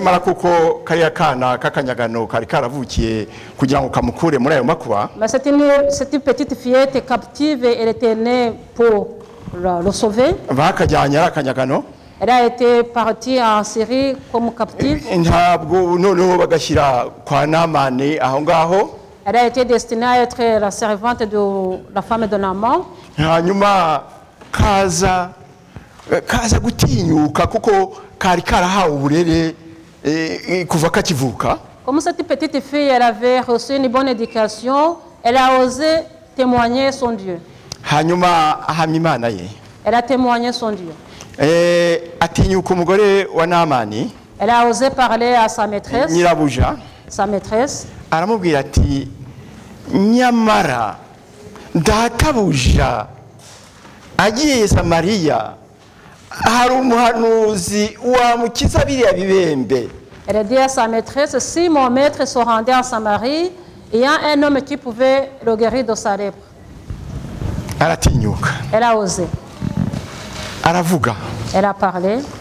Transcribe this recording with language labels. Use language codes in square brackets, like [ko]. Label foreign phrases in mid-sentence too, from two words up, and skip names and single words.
[fr] Mais cette petite fillette captive, elle était née pour le sauver. Elle a été partie en Syrie comme captive. Elle a été destinée à être la servante de la femme de Naaman. [rw] Kaza gutinyuka kuko kari karahawe uburere kuva kakivuka. [fr] Comme cette petite fille, elle avait reçu une bonne éducation, elle a osé témoigner son Dieu. [rw] Hanyuma ahamya Imana ye. [fr] Elle a témoigné son Dieu. [rw] Atinyuka umugore wa Naamani. [fr] Elle a osé parler à sa maîtresse. [rw] Nyirabuja. [fr] Sa maîtresse. [rw] Aramubwira ati nyamara databuja agiye Samariya. [fr] Elle a dit à sa maîtresse, si mon maître se rendait à Samarie, il y a un homme qui pouvait le guérir de sa lèpre. Elle a osé. Elle a parlé.